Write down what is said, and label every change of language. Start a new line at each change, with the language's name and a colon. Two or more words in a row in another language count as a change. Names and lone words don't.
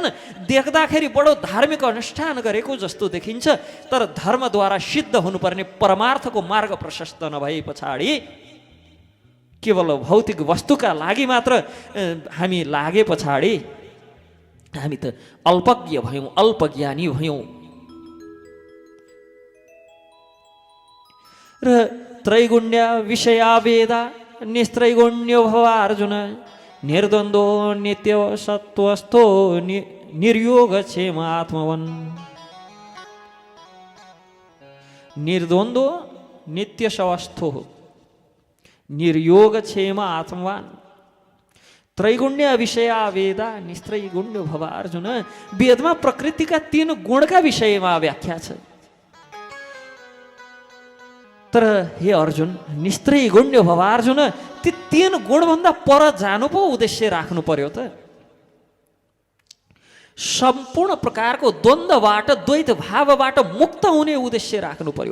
Nepali: देख्दाखेरि बडो धार्मिक अनुष्ठान गरेको जस्तो देखिन्छ, तर धर्मद्वारा सिद्ध हुनुपर्ने परमार्थको मार्ग प्रशस्त नभए पछाडि केवल भौतिक वस्तुका लागि मात्र हामी लागे पछाडि हामी त अल्पज्ञ भयौँ, अल्पज्ञानी भयौँ।
Sanskrit: र त्रैगुण्य विषया वेदा निस्त्रैगुण्यो भव अर्जुन निर्द्वन्द्वो नित्य सत्वस्थो निर्योग क्षेम आत्मवन्। निर्द्वन्द्वो नित्य सवस्थो निर्योग क्षेम आत्मवान। त्रैगुण्य विषया वेदा निस्त्रैगुण्यो भव अर्जुन।
Nepali: वेदमा प्रकृतिका 3 गुणका विषयमा व्याख्या छ, तर हे अर्जुन
Sanskrit: निस्त्रैगुण्य भव अर्जुन,
Nepali: ती 3 गुणभन्दा पर जानु पो उद्देश्य राख्नु पर्यो त। सम्पूर्ण प्रकारको द्वन्द्वबाट, द्वैत भावबाट मुक्त हुने उद्देश्य राख्नु पर्यो।